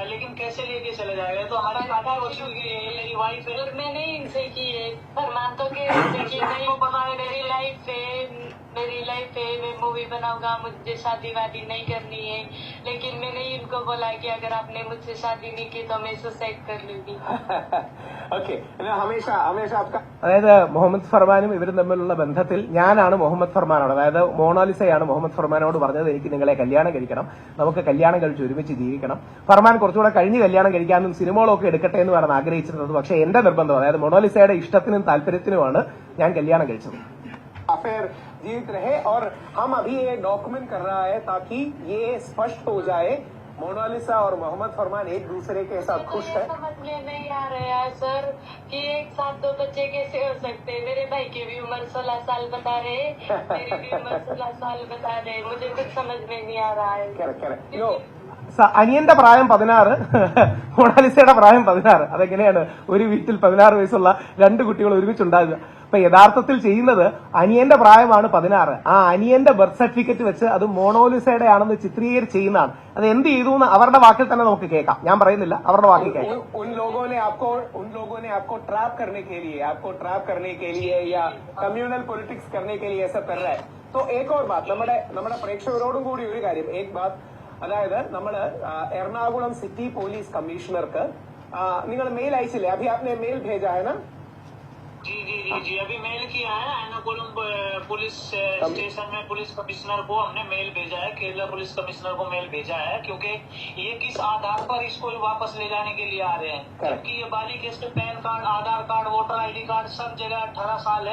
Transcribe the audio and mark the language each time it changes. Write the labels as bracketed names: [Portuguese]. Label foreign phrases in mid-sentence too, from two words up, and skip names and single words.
[Hindi] लेकिन कैसे लेके चले जाएगा? तो हमारी शादी हो चुकी है, मेरी वाइफ है. और मैंने इनसे की है, फरमान तो के नहीं पता है. मेरी लाइफ है, मैं मूवी बनाऊंगा, मुझे शादी वादी नहीं करनी है. लेकिन मैंने इनको बोला कि अगर आपने मुझसे शादी नहीं की तो मैं सुसाइड कर लूंगी. [Malayalam] ഓക്കെ, ഹമേഷ आपका, അതായത് മുഹമ്മദ് ഫർമാനും ഇവരും തമ്മിലുള്ള ബന്ധത്തിൽ ഞാനാണ് മുഹമ്മദ് ഫർമാനോട്, അതായത് മോണാലിസയാണ് മുഹമ്മദ് ഫർമാനോട് പറഞ്ഞത് എനിക്ക് നിങ്ങളെ കല്യാണം കഴിക്കണം, നമുക്ക് കല്യാണം കഴിച്ച് ഒരുമിച്ച് ജീവിക്കണം. ഫർമാൻ കുറച്ചുകൂടെ കഴിഞ്ഞ് കല്യാണം കഴിക്കാനും സിനിമകളൊക്കെ എടുക്കട്ടെ എന്ന് പറഞ്ഞ് ആഗ്രഹിച്ചിരുന്നത്. പക്ഷേ എന്റെ നിർബന്ധം, അതായത് മോണാലിസയുടെ ഇഷ്ടത്തിനും താല്പര്യത്തിനുമാണ് ഞാൻ കല്യാണം കഴിച്ചത്. [Hindi] अफेयर जीवित रहे और हम अभी ये डॉक्यूमेंट कर रहा है ताकि ये स्पष्ट हो जाए मोनालिसा और मोहम्मद फरमान एक दूसरे के साथ खुश है. समझ में नहीं आ रहा है सर कि एक साथ 2 बच्चे कैसे हो सकते हैं. मेरे भाई की भी उम्र 16 साल बता रहे, मेरी भी उम्र 16 साल बता रहे. मुझे कुछ समझ में नहीं आ रहा है. [Malayalam] അനിയന്റെ പ്രായം 16, മൊണാലിസയുടെ പ്രായം 16. അതെങ്ങനെയാണ് ഒരു വീട്ടിൽ 16 വയസ്സുള്ള 2 കുട്ടികൾ ഒരുമിച്ചുണ്ടാകുക? അപ്പൊ യഥാർത്ഥത്തിൽ ചെയ്യുന്നത് അനിയന്റെ പ്രായമാണ് 16. ആ അനിയന്റെ [English] birth certificate [Malayalam] വെച്ച് അത് മോണാലിസയുടെ ആണെന്ന് ചിത്രീകരിച്ച് ചെയ്യുന്നതാണ്. അത് എന്ത് ചെയ്തു എന്ന് അവരുടെ വാക്കിൽ തന്നെ നമുക്ക് കേൾക്കാം. ഞാൻ പറയുന്നില്ല, അവരുടെ വാക്കിൽ കേൾക്കാം. [Hindi] उन लोगों ने आपको ट्रैप करने के लिए या [English] communal politics [Hindi] करने के लिए ऐसा कर रहा है. तो एक और बात, [Malayalam] നമ്മുടെ പ്രേക്ഷകരോടും കൂടി ഒരു കാര്യം, [Hindi] एक बात, [Malayalam] അതായത് നമ്മള് എറണാകുളം സിറ്റി പോലീസ് കമ്മീഷണർക്ക് നിങ്ങൾ മെയിൽ അയച്ചില്ലേ? [Hindi] അഭി आपने मेल भेजा है ना? जी जी अभी मेल किया है एर्नाकुलम [English] police station [Hindi] में [English] police commissioner [Hindi] को हमने मेल भेजा है, केरला [English] police commissioner [Hindi] को मेल भेजा है, क्योंकि ये किस आधार पर इसको वापस ले जाने के लिए आ रहे हैं। जबकि ये बालिक केस पे [English] PAN card, [Hindi] आधार कार्ड, [English] voter ID card [Hindi] सब जगह 18 साल है